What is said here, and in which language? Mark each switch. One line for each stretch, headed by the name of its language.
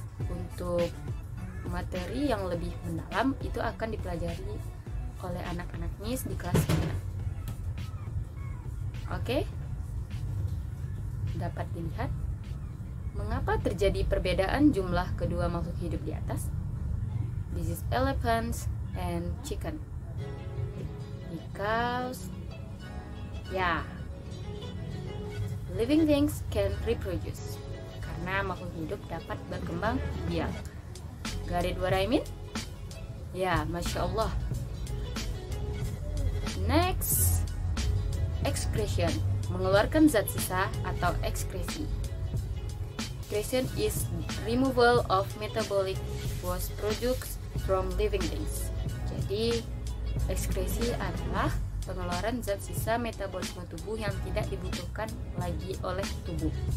Indonesian: Untuk materi yang lebih mendalam itu akan dipelajari oleh anak-anak Miss di kelas 9. Oke, dapat dilihat mengapa terjadi perbedaan jumlah kedua makhluk hidup di atas.
English: This is elephants and chicken. Because living things can reproduce,
Indonesian: karena makhluk hidup dapat berkembang biak.
English: Got it what I mean?
Indonesian: Ya, Masya Allah. Next, excretion, mengeluarkan zat sisa atau ekskresi.
English: Excretion is removal of metabolic waste products from living things.
Indonesian: Jadi, ekskresi adalah pengeluaran zat sisa metabolisme tubuh yang tidak dibutuhkan lagi oleh tubuh.